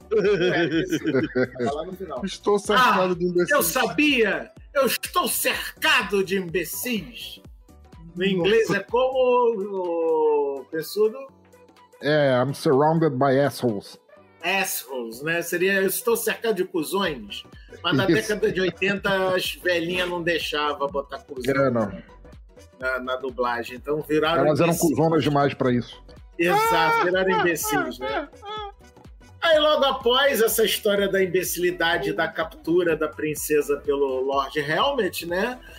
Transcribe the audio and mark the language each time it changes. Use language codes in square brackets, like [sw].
[pt] É, tá lá no final. Estou cercado de imbecis. Eu sabia, eu estou cercado de imbecis. No inglês é como o Pessudo? [en] É, I'm surrounded by assholes. [pt] Assholes, né? Seria, eu estou cercado de cuzões. Mas na década de 80, as velhinhas não deixavam botar cuzão na dublagem. Então viraram imbecis. Elas eram cuzonas demais para isso. Exato, viraram imbecis, né? Aí logo após essa história da imbecilidade da captura da princesa pelo Lord Helmet, né?